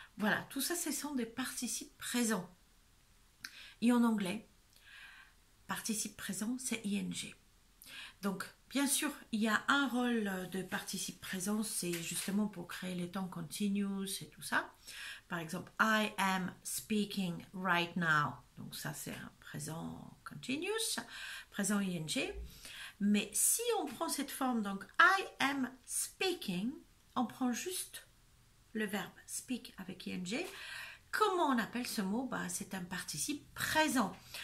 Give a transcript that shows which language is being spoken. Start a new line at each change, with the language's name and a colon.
French: Voilà, tout ça, ce sont des participes présents. Et en anglais, participe présent, c'est ing. Donc, bien sûr, il y a un rôle de participe présent, c'est justement pour créer les temps continuous et tout ça. Par exemple,
English: I am speaking right now.
French: Donc ça, c'est un présent continuous, présent ing. Mais si on prend cette forme, donc
English: I am speaking,
French: on prend juste le verbe speak avec ing. Comment on appelle ce mot? C'est un participe présent.